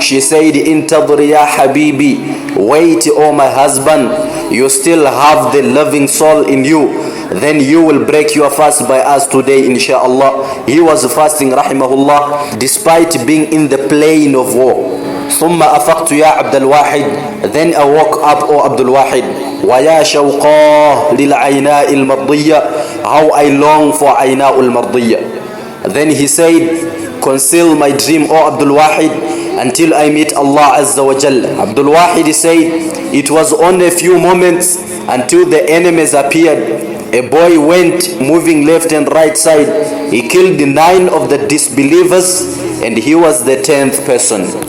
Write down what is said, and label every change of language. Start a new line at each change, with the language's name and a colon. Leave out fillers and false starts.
English: She said,
Arabic: Intadri ya habibi,
English: wait, oh my husband, you still have the loving soul in you. Then you will break your fast by us today, inshallah. He was fasting, rahimahullah, despite being in the plain of war.
Arabic: ثم أفقت يا عبد الواحد.
English: Then I woke up, O Abdul Wahid.
Arabic: ويا شوقاه للعيناء المرضية.
English: How I long for عيناء المرضية. Then he said, conceal my dream, O Abdul Wahid, until I meet Allah Azza wa Jalla. Abdul Wahid said, it was only a few moments until the enemies appeared. A boy went moving left and right side. He killed 9 of the disbelievers, and he was the 10th person.